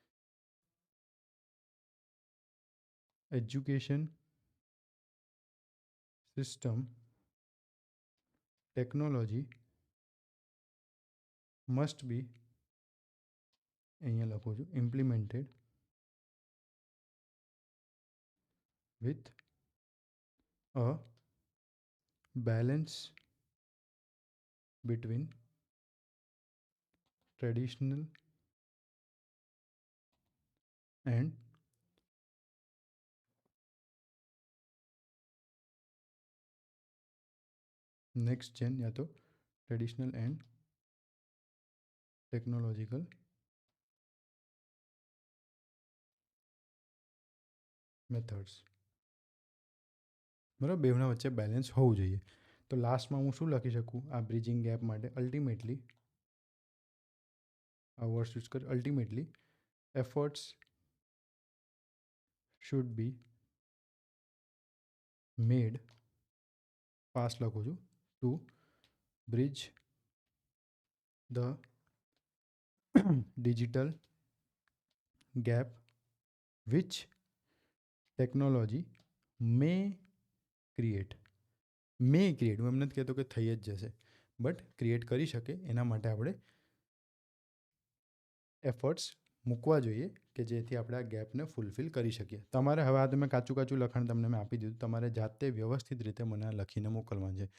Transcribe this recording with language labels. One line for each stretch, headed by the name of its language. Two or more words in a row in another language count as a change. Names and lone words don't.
English: education system technology must be,
Gujarati: અહીંયા લખું છું,
English: ઇમ્પ્લિમેન્ટેડ with a balance between traditional and next gen,
Hindi: या तो
English: traditional and technological methods.
Gujarati: બરાબર, બેવના વચ્ચે બેલેન્સ હોવું જોઈએ. તો લાસ્ટમાં હું શું લખી શકું આ બ્રિજિંગ ગેપ માટે? અલ્ટિમેટલી, આ વર્ડ્સ યુઝ કરી,
English: ultimately efforts should be made,
Gujarati: ફાસ્ટ લખું છું,
English: to bridge the
Gujarati: digital gap which technology may create. હું એમ નથી કહેતો કે થઈ જ જશે, બટ ક્રિએટ કરી શકે, એના માટે આપણે એફર્ટ્સ મૂકવા જોઈએ કે જેથી આપણે આ ગેપને ફૂલફિલ કરી શકીએ. તમારે હવે આ તમે કાચું લખાણ તમને મેં આપી દીધું, તમારે જાતે વ્યવસ્થિત રીતે મને આ લખીને મોકલવાનું છે.